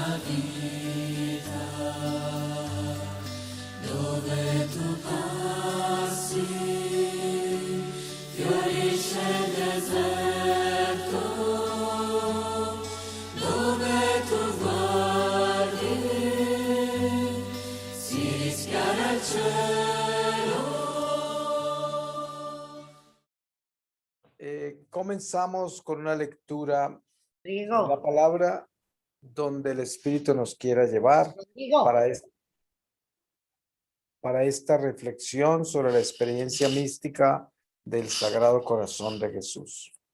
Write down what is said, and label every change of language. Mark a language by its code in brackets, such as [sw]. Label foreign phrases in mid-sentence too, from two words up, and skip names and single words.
[it] dove tu passi, fiorisce il deserto, dove tu guardi, si rischiara il cielo. [es] Comenzamos con una lectura de la Rodrigo, palabra donde el Espíritu nos quiera llevar Rodrigo, para esta reflexión sobre la experiencia mística del Sagrado Corazón de Jesús.